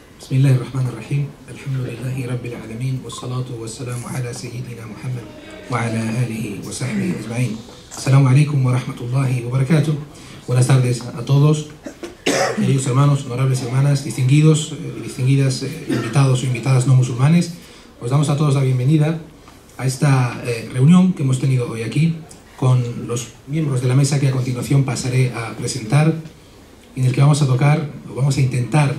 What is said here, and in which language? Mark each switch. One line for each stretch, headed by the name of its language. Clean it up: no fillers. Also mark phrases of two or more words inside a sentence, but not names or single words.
Arabic: بسم الله الرحمن الرحيم الحمد لله رب العالمين والصلاة والسلام على سيدنا محمد وعلى آله وصحبه أجمعين. السلام عليكم ورحمة الله وبركاته.
Spanish: Buenas tardes a todos, queridos hermanos, honorables hermanas, distinguidos y distinguidas invitados o invitadas no musulmanes. Os damos a todos la bienvenida a esta reunión que hemos tenido hoy aquí con los miembros de la mesa que a continuación pasaré a presentar, en el que vamos a tocar, o vamos a intentar